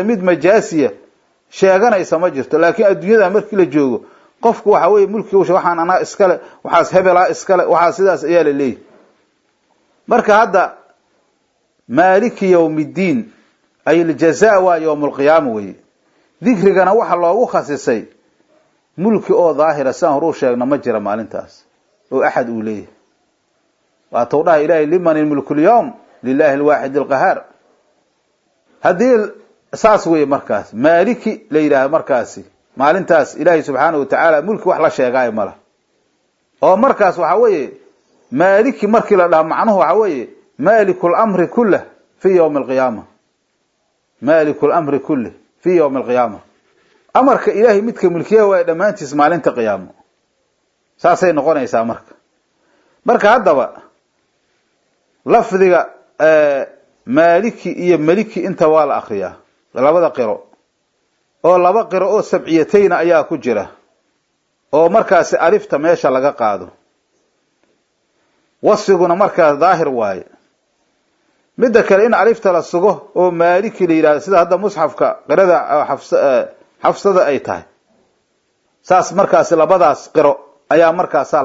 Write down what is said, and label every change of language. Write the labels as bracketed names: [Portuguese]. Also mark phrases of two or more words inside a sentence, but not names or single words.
[Somali] mid majaasiya sheeganaysa ma jirto laakiin adduunyada markii la joogo qofku waxa weeye mulkiga waxaan anaa iskale waxaas hebelaa iskale waxaa sidaas ayaa la leeyahy marka hadda [Arabic] مالك يوم الدين [Somali] ay aljazaa waa yowmulqiyaama weye dikrigana waxa loogu khasisay mulki oo daahira saan horuu sheegna ma jira maalintaas oo axad uu leeyahay waatuu dhaha ilaahay [Arabic] لمن الملك اليوم لله الواحد القهار [Somali] haddii saas weeye markaas maaliki la yiraahdo markaasi maalintaas ilaahay [Arabic] سبحانه وتعالى [Somali] mulki wax la sheegay mala oo markaas waxa weeye maaliki markii la dhaho macnuhu waxa weeye [Arabic] مالك الأمر كله في يوم القيامة مالك الأمر كله في يوم القيامة [Somali] amarka ilaahay midka mulkiya waa dhamaantiis maalinta qiyaamo saasay noqonaysaa marka haddaba lafdiga maaliki iyo maliki inta waa la akhriyaa labada qiro oo laba qiro oo sabciyatayn ayaa ku jira oo markaas alifta meesha laga qaado wasfiguna markaas daahir waaye midda kale in alifta la sugo oo maaliki la yiraahdo sida hadda musxafka qirada xafsada ay tahay saas markaas labadaas qiro ayaa markaas la